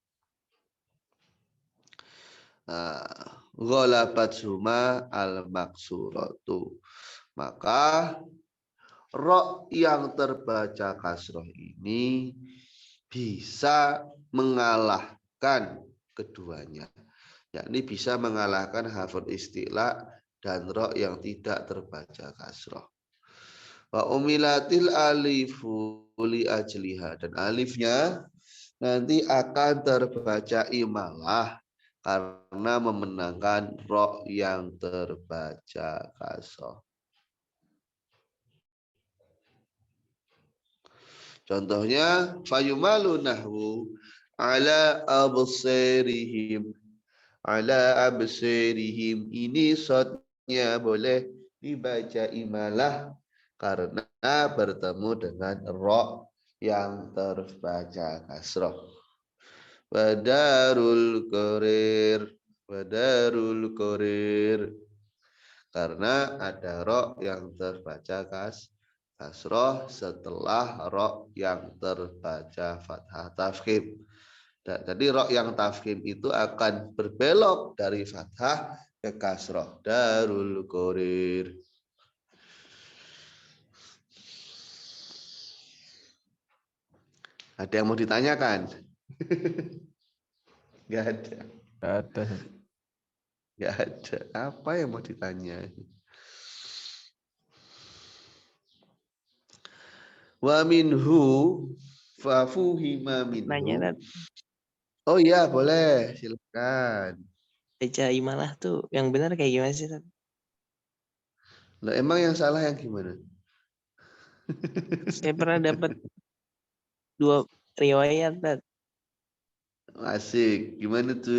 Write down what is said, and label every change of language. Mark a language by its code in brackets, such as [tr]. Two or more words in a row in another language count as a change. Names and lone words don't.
[ar] غلبت سما المكسورة, [id] maka ro yang terbaca kasroh ini bisa mengalahkan keduanya, yakni bisa mengalahkan hafal istilah dan ro yang tidak terbaca kasroh. [ar] وأميلت الألف لأجلها, [id] dan alifnya nanti akan terbaca imalah karena memenangkan ro yang terbaca kasroh. Contohnya [ar] فيمال نحو على أبصارهم. على أبصارهم, [id] ini shotnya boleh dibaca imalah karena bertemu dengan ro yang terbaca kasroh. [ar] بدار القرار، بدار القرار, [id] karena ada ro yang terbaca kasroh setelah ro yang terbaca fathah tafkhim. Jadi ro yang tafkhim itu akan berbelok dari fathah ke kasroh. [ar] دار القرار. [id] Ada yang mau ditanyakan? Gak ada. Nggak ada. Gak ada. Apa yang mau ditanya? [ar] ومنه فافهما [id] Nanya minhu. Tat, Oh iya, boleh. Silakan. baca imalah tuh yang benar kayak gimana sih Tat? Lah, emang yang salah yang gimana? Saya pernah dapat 2 riwayat Tat. Asik. Gimana tuh?